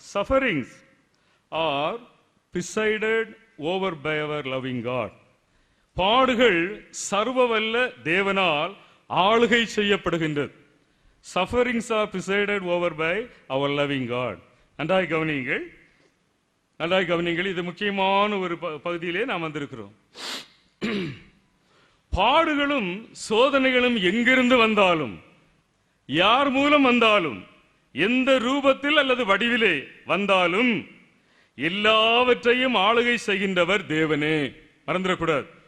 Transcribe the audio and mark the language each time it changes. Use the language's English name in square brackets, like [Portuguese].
[English] Sufferings are presided over by our loving God. [Tamil] பாடுகள் சர்வவல்ல தேவனால் ஆளுகை செய்யப்படுகின்றது. [English] Sufferings are presided over by our loving God. [Tamil] நன்றாய் கவனியுங்கள், நன்றாய் கவனியுங்கள். இது முக்கியமான ஒரு பகுதியிலே நாம் வந்திருக்கிறோம். பாடுகளும் சோதனைகளும் எங்கிருந்து வந்தாலும், யார் மூலம் வந்தாலும், எந்த ரூபத்தில் அல்லது வடிவிலே வந்தாலும், எல்லாவற்றையும் ஆளுகை செய்கின்றவர் தேவனே. மறந்துடக்கூடாது.